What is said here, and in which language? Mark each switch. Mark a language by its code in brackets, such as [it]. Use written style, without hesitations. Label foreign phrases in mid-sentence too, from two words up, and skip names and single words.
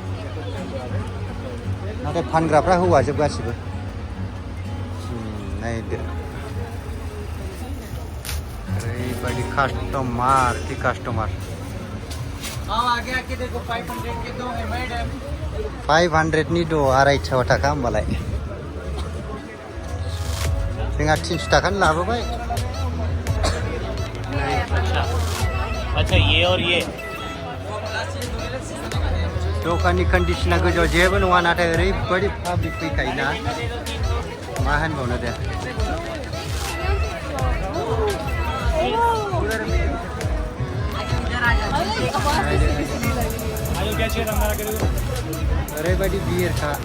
[brx] नाथाय फानग्राफ्रा हौवाजोब गासिबो नायदो ओरैबायदि कास्टमार कि कास्टमार 500 दो 250 थाखा होमबालाय जोंहा 300 थाखानि लाबोबाय [hi] अच्छा ये और ये [brx] दखाननि कन्डिसना गोजौआव जेबो नङा नाथाय ओरैबायदि पाब्लिक फैखायोना मा होनबावनो दे ओरैबायदि भिरखा